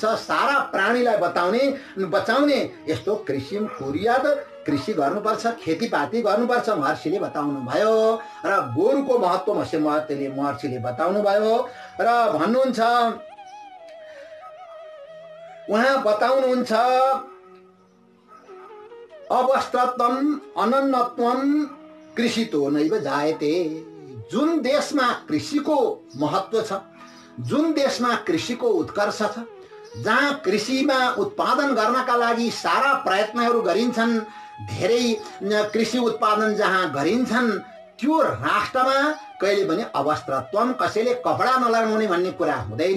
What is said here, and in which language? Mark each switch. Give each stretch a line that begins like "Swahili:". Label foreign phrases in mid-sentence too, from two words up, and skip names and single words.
Nepali: सारा प्राणीलाई बचाउने यस्तो
Sanskrit: कृषि कुर्यात,
Nepali: कृषि गर्नुपर्छ, खेतीपाती गर्नुपर्छ महर्षिले बताउनु भयो र गोरुको महत्व महर्षिले बताउनु भयो र भन्नुहुन्छ, उहाँ बताउनुहुन्छ
Sanskrit: अवस्त्रत्वम अनन्नत्वम कृषितो नैव जायते।
Nepali: जुन देशमा कृषिको महत्व छ, जुन देशमा कृषिको उत्कर्ष छ, जहाँ कृषिमा उत्पादन गर्नका लागि सारा प्रयत्नहरू गरिन्छन्, धेरै कृषि उत्पादन जहाँ गरिन्छन्, त्यो राष्ट्रमा कहिले पनि अवस्त्रत्वम, कसैले कपडा नलगाउने भन्ने कुरा हुँदैन।